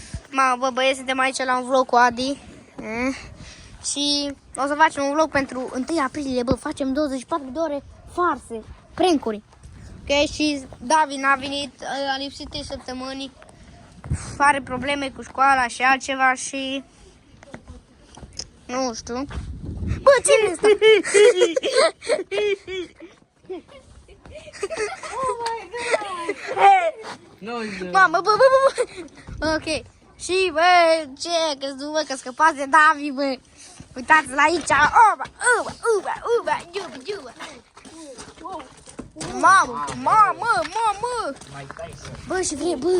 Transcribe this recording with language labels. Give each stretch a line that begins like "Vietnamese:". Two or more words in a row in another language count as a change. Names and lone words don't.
Romanian: Bă, băieți, suntem aici la un vlog cu Adi. Și o să facem un vlog pentru 1 aprilie, bă, facem 24 de ore farse, prank-uri. Ok, și David n-a venit, a lipsit 3 săptămâni, are probleme cu școala și altceva și... Nu știu. Bă, cine este?
English: Oh my god!
Romanian: Mamă, bă. Ok. Și, bă, ce? Că scăpați de David, bă. Uitați-l aici. Uba. Iuba. Mamă. Bă, și vrei, bă.